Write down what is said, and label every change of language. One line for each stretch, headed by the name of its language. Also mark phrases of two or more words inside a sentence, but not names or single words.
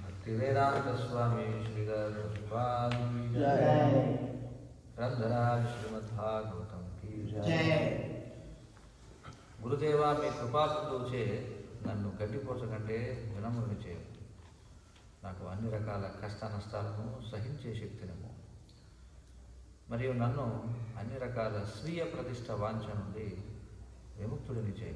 Hindi: श्री वेदांत स्वामी श्री गौरपाद ग्रंथराज श्रीमद्भागवतम की जय।
Telugu: గురుదేవా మీ కృపాకృపచే నన్ను గడ్డిపోచకంటే వినమ్రుని చేయు. నాకు అన్ని రకాల కష్ట నష్టాలను సహించే శక్తినివ్వు. మరియు నన్ను అన్ని రకాల స్వీయ ప్రతిష్ట వాంఛ నుండి విముక్తుడిని చేయు.